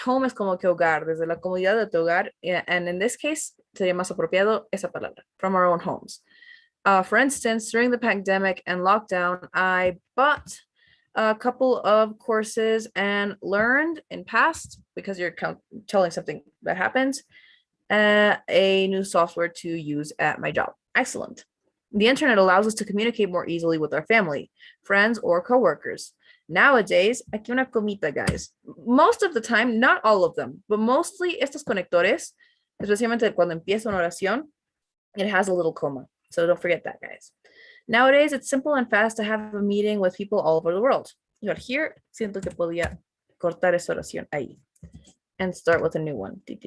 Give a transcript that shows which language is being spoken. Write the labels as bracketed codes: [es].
[es] Home es como que hogar, desde la comodidad de tu hogar, [en] and in this case, [es] sería más apropiado esa palabra, [en] from our own homes. For instance, during the pandemic and lockdown, I bought a couple of courses and learned in past, because you're telling something that happened, a new software to use at my job. Excellent. The internet allows us to communicate more easily with our family, friends, or coworkers. Nowadays, [es] aquí una comita, [en] guys. Most of the time, not all of them, but mostly [es] estos conectores, especialmente cuando empieza una oración, [en] it has a little coma. So don't forget that, guys. Nowadays, it's simple and fast to have a meeting with people all over the world. But here, [es] siento que podía cortar esa oración ahí [en] and start with a new one.